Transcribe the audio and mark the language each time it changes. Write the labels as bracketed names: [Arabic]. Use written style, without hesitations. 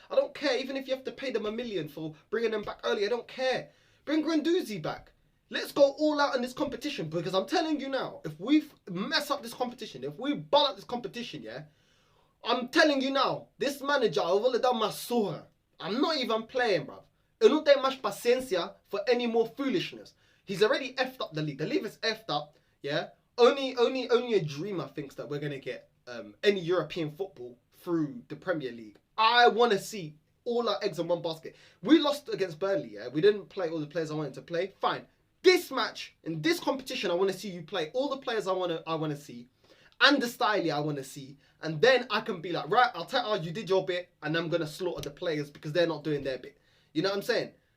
[English] I don't care, even if you have to pay them $1 million for bringing them back early. I don't care. Bring Guendouzi back. Let's go all out in this competition, because I'm telling you now, if we mess up this competition, if we ball up this competition, yeah, I'm telling you now, this manager, I will dar masura. I'm not even playing, bruv. [Portuguese] Eu não tenho mais paciência [English] for any more foolishness. He's already effed up the league. The league is effed up, yeah. Only a dreamer thinks that we're gonna get any European football through the Premier League. I want to see all our eggs in one basket. We lost against Burnley, yeah. We didn't play all the players I wanted to play. Fine. This match, in this competition, I want to see you play all the players I want to see, and the style I want to see, and then I can be like, right, I'll tell you did your bit, and I'm gonna slaughter the players because they're not doing their bit. You know what I'm saying?